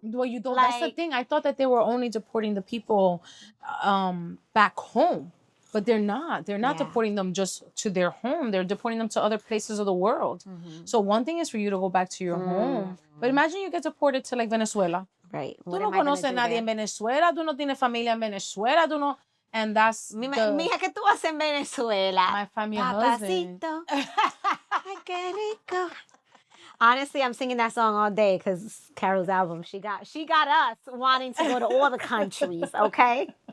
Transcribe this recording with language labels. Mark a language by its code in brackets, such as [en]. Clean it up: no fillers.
[en] Well, you don't. That's the thing. I thought that they were only deporting the people back home, but they're not. They're not deporting them just to their home. They're deporting them to other places of the world. So one thing is for you to go back to your home, but imagine you get deported to like Venezuela. Right. [es] Tú no conoces a nadie en Venezuela. Tú no tienes familia en Venezuela. Tú no. [en] And that's [es] Mija, ¿qué tú haces en Venezuela? [en] My family husband. [es] Ay, qué rico. [en] Honestly, I'm singing that song all day because Carol's album, she got us wanting to go to all the countries, okay?